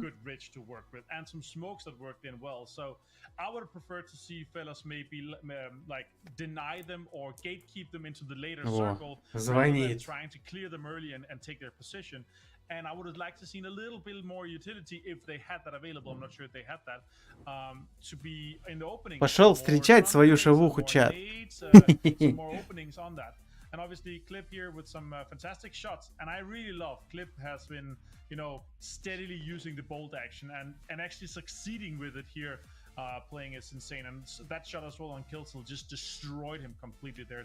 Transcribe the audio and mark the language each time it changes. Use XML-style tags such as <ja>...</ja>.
<en>Good bridge to work with, and some smokes that worked in well. So I would have preferred to see Fellas maybe like deny them or gatekeep them into the later circle, rather than trying to clear them early and take their position. And I would have liked to seen a little bit more utility if they had that available. I'm not sure if they had that to be in the opening.</en> <ru>Пошел встречать свою шавуху, чат.</ru> <en>Some more openings on that. And obviously Clip here with some fantastic shots. And I really love Clip has been, you know, steadily using the bolt action and actually succeeding with it here. Playing is insane. And that shot as well on Killsell just destroyed him completely there.</en>